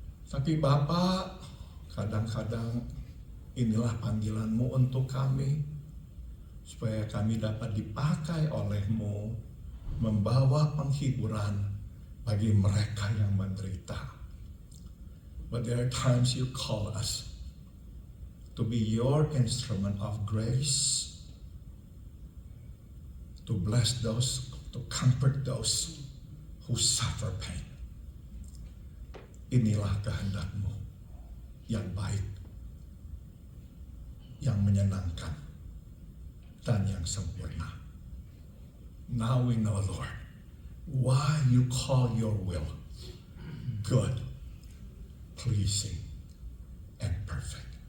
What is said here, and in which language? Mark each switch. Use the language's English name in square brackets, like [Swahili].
[Indonesian] Tapi Bapa, kadang-kadang inilah panggilan-Mu untuk kami, supaya kami dapat dipakai oleh-Mu membawa penghiburan bagi mereka yang menderita. [English] But there are times You call us to be Your instrument of grace, to bless those, to comfort those who suffer pain. [Indonesian] Inilah kehendak-Mu yang baik, yang menyenangkan, dan yang sempurna. [English] Now we know, Lord, why You call Your will good, pleasing, and perfect.